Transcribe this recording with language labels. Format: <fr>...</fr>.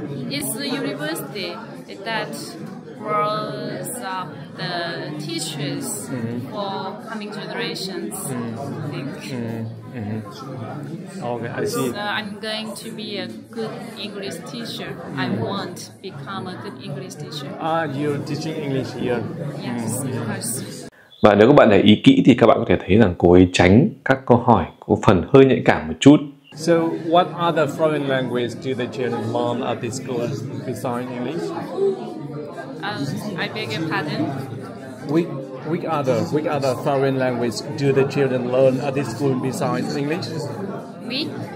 <en>It's the university that grows up the teachers for coming generations, I think. Okay, I see. So I'm going to be a good English teacher. I want to become a good English teacher. You're teaching English here. Yes, of course.</en> <vi>Và nếu các bạn để ý kỹ thì các bạn có thể thấy rằng cô ấy tránh các câu hỏi có phần hơi nhạy cảm một chút.</vi> <en>So, what other foreign language do the children learn at this school besides English? I beg your pardon? Which other foreign language do the children learn at this school besides English? We?</en>